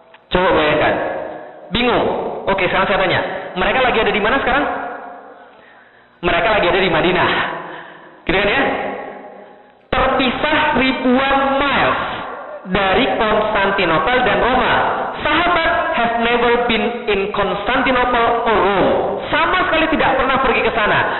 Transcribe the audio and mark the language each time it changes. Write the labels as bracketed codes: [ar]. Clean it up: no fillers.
[id] Coba bayangkan, bingung. Oke, sekarang saya tanya, mereka lagi ada di mana sekarang? Mereka lagi ada di Madinah, gitu kan ya? Terpisah ribuan miles dari Konstantinopel dan Roma. [en] Sahabat have never been in Constantinople or Rome. [id] Sama sekali tidak pernah pergi ke sana.